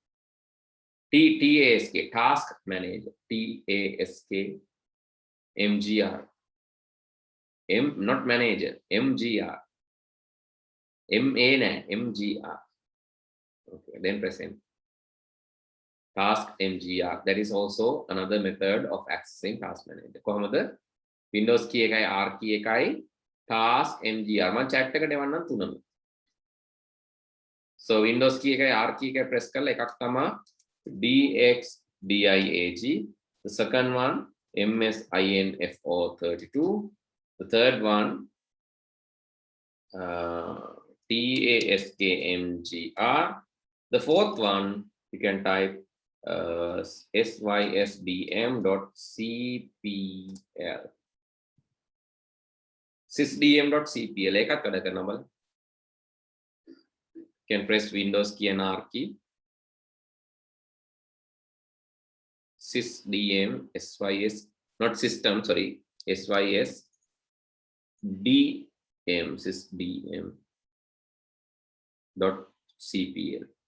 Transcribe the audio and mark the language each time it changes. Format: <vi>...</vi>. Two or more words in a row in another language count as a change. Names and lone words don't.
<en>TASK, task manager, TASKMGR. Not manager, MGR. MGR. Okay, then press enter. Task MGR. That is also another method of accessing task manager.</en> <si>කොහොමද?</si> <en>Windows key</en> <si>එකයි</si> <en>R key</en> <si>එකයි</si> <en>task MGR.</en> <si>මම chat එකට එවන්නම් තුනම.</si> <en>So Windows key</en> <si>එකයි</si> <en>R key</en> <si>එකයි press කරලා එකක් තමයි DXDIAG.</si> <en>The second one MSINFO32. The third one TASKMGR. The fourth one you can type sysdm.cpl. sysdm.cpl.</en> <si>එකක් වැඩ කරනවා බලන්න.</si> <en>You can press Windows key and R key. Sysdm, SYS, not system, sorry, SYS DM, sysdm dot cpl.</en>